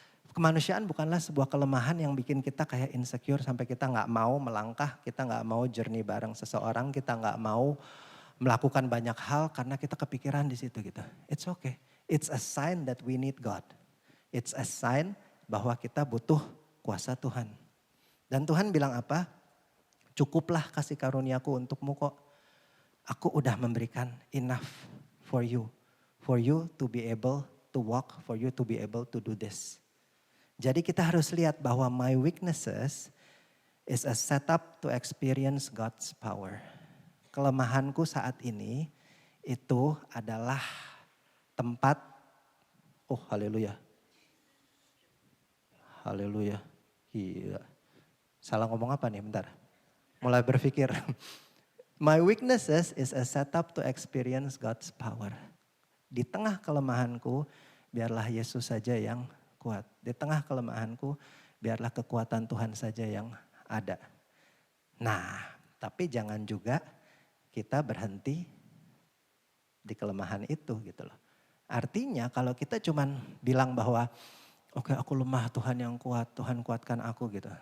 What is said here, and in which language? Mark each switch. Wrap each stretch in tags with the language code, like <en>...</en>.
<id>Kemanusiaan bukanlah sebuah kelemahan yang bikin kita kayak insecure sampai kita gak mau melangkah, kita gak mau journey bareng seseorang, kita gak mau melakukan banyak hal karena kita kepikiran di situ gitu.</id> <en>It's okay. It's a sign that we need God. It's a sign</en> <id>bahwa kita butuh kuasa Tuhan. Dan Tuhan bilang apa? Cukuplah kasih karuniaku untukmu kok. Aku udah memberikan</id> <en>enough for you. For you to be able to walk, for you to be able to do this.</en> <id>Jadi kita harus lihat bahwa</id> <en>my weaknesses is a setup to experience God's power.</en> <id>Kelemahanku saat ini itu adalah tempat, oh haleluya. Haleluya, iya. Salah ngomong apa nih, bentar. Mulai berpikir.</id> <en>My weaknesses is a setup to experience God's power.</en> <id>Di tengah kelemahanku, biarlah Yesus saja yang kuat. Di tengah kelemahanku, biarlah kekuatan Tuhan saja yang ada. Nah, tapi jangan juga kita berhenti di kelemahan itu gitu loh. Artinya kalau kita cuman bilang bahwa oke, aku lemah, Tuhan yang kuat, Tuhan kuatkan aku gitu.</id>